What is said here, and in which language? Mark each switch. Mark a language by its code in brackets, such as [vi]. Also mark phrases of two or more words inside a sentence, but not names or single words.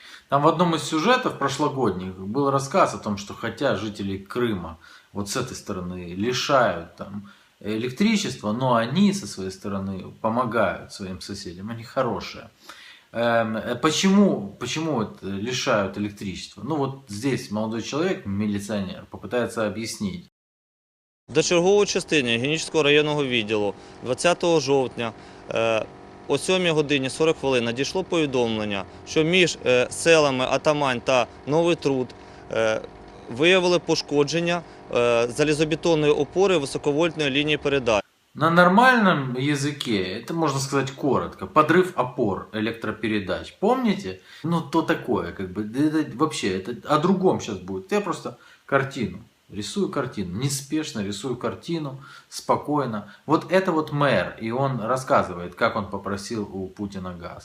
[ru] Там в одном из сюжетов прошлогодних был рассказ о том, что хотя жители Крыма вот с этой стороны лишают там электричества, но они со своей стороны помогают своим соседям, они хорошие. Почему это лишают электричества? Ну вот здесь молодой человек, міліціонер, попытается объяснить. [uk] До чергової частини Генічеського районного відділу 20 жовтня о 7 годині 40 хвилин надійшло повідомлення, що між селами Атамань та Новий Труд виявили пошкодження залізобетонної опори високовольтної лінії передач. [ru] На нормальном языке, это можно сказать коротко, подрыв опор электропередач. Помните? Ну, то такое, как бы, это вообще, это о другом сейчас будет. Я просто картину, рисую картину, неспешно рисую картину, спокойно. Вот это вот мэр, и он рассказывает, как он попросил у Путина газ.